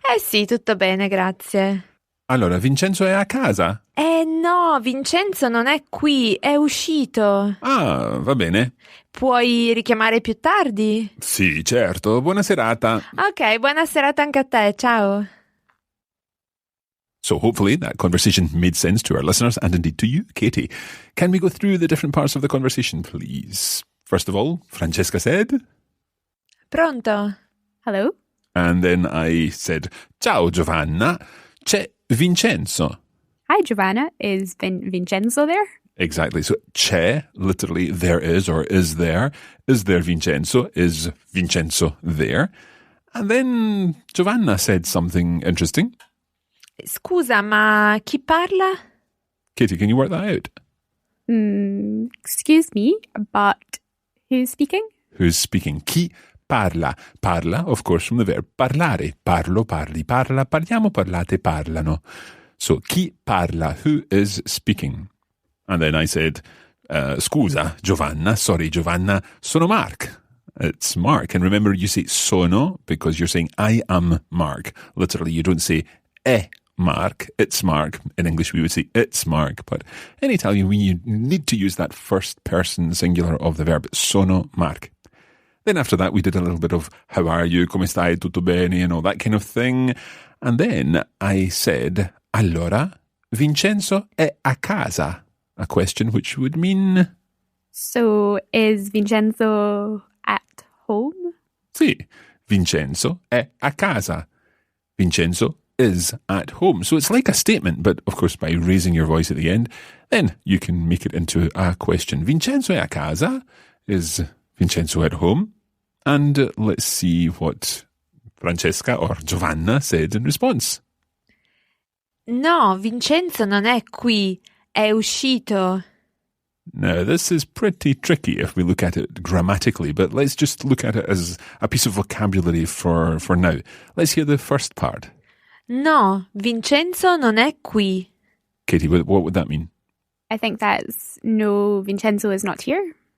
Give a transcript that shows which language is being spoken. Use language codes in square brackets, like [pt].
[it] Sì, tutto bene, grazie. Allora, Vincenzo è a casa? No, Vincenzo non è qui, è uscito. Ah, va bene. Puoi richiamare più tardi? Sì, certo. Buona serata. Ok, buona serata anche a te, ciao. [en] So hopefully that conversation made sense to our listeners and indeed to you, Katie. Can we go through the different parts of the conversation, please? First of all, Francesca said... [it] Pronto? [en] Hello? And then I said, [it] ciao Giovanna, c'è Vincenzo. [en] Hi, Giovanna. Is Vincenzo there? Exactly. So c'è, literally there is or is there. Is there Vincenzo? Is Vincenzo there? And then Giovanna said something interesting. [it] Scusa, ma chi parla? [en] Katie, can you work that out? Excuse me, but who's speaking? Who's speaking? [it] Chi parla? Parla, [en] of course, from the verb parlare. [it] Parlo, parli, parla, parliamo, parlate, parlano. [en] So, [it] chi parla? [en] Who is speaking? And then I said, [it] scusa, Giovanna, [en] sorry, Giovanna, [it] sono Mark. [en] it's Mark. And remember, you say sono because you're saying I am Mark. Literally, you don't say Mark, it's Mark. In English, we would say it's Mark. But in Italian, we need to use that first person singular of the verb, [it] sono Mark. [en] Then after that, we did a little bit of how are you, [it] come stai, tutto bene, [en] and all that kind of thing. And then I said, [it] allora, Vincenzo è a casa. [en] A question which would mean... So, is Vincenzo at home? [it] Sì, Vincenzo è a casa. [en] Vincenzo is at home. So it's like a statement, but of course by raising your voice at the end, then you can make it into a question. [it] Vincenzo è a casa? [en] Is Vincenzo at home? And let's see what Francesca or Giovanna said in response. [it] No, Vincenzo non è qui, è uscito. [en] Now, this is pretty tricky if we look at it grammatically, but let's just look at it as a piece of vocabulary for now. Let's hear the first part. [it] No, Vincenzo non è qui. [en] Katie, what would that mean? I think that's no, Vincenzo is not here.